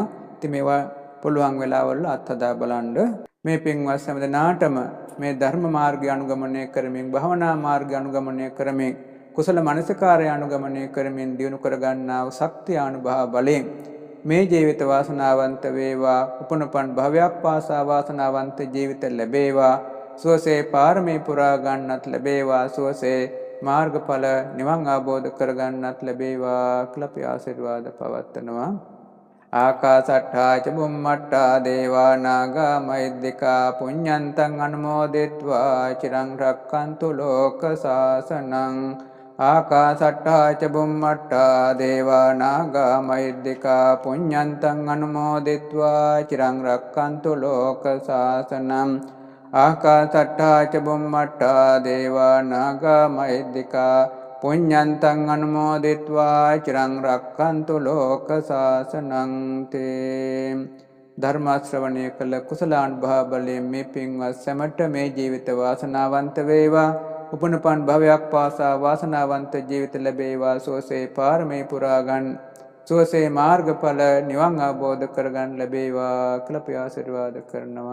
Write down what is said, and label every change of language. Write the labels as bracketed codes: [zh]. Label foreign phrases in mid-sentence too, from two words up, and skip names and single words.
[si] ඉතින් මේවා පුළුවන් වෙලාවල අත්හදා බලන්න. මේ පින්වත් සම්දනාටම මේ ධර්ම මාර්ගය අනුගමනය කරමින්, භවනා මාර්ගය අනුගමනය කරමින්, කුසල මනසිකාරය අනුගමනය කරමින් දිනු කරගන්නා වූ ශක්තිය අනුභව බලයෙන් මේ ජීවිත වාසනාවන්ත වේවා. උපනුපන් භවයක් පාසා වාසනාවන්ත ජීවිත ලැබේවා. සුවසේ පාරමී පුරා ගන්නත් ලැබේවා. සුවසේ මාර්ගඵල නිවන් අවබෝධ කරගන්නත් ලැබේවා කියලා අපි ආශිර්වාද පවත්වනවා. [pi] ආකාසට්ඨා ච බුම්මට්ඨා දේවා නාග මහිද්దికා පුඤ්ඤන්තං අනුමෝදිත්වා චිරං රක්ඛන්තු ලෝක සාසනං. ආකාසට්ඨා ච බුම්මට්ඨා දේවා නාග මහිද්దికා පුඤ්ඤන්තං අනුමෝදිත්වා චිරං රක්ඛන්තු ලෝක සාසනං. ආකාසට්ඨා ච බුම්මට්ඨා දේවා නාග මහිද්దికා පුඤ්ඤන්තං අනුමෝදිත්වා චිරං රක්ඛන්තු ලෝක සාසනං. [si] තේ ධර්ම ශ්‍රවණය කළ කුසලානුභව බලයෙන් මේ පින්වත් සැමට මේ ජීවිත වාසනාවන්ත වේවා. උපනුපන් භවයක් පාසා වාසනාවන්ත ජීවිත ලැබේවා. සෝසේ පාරමී පුරා ගන්න, සෝසේ මාර්ගඵල නිවන් අවබෝධ කරගන්න ලැබේවා කියලා අපි ආශිර්වාද කරනවා.